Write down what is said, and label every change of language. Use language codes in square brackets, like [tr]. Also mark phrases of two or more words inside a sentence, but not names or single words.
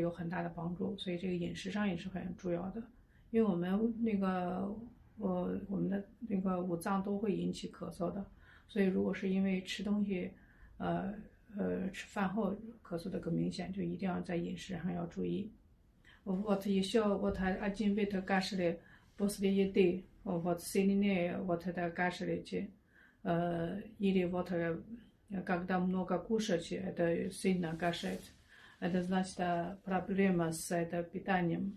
[zh] 有很大的帮助，所以这个饮食上也是很重要的，因为我们那个我们的那个五脏都会引起咳嗽的，所以如果是因为吃东西，吃饭后咳嗽的更明显，就一定要在饮食上要注意。 [ru] Вот еще вот один вид кашля после еды, вот сильнее вот это кашляете, или вот когда много кушаете, это сильно кашляет. Это значит проблема с это питанием.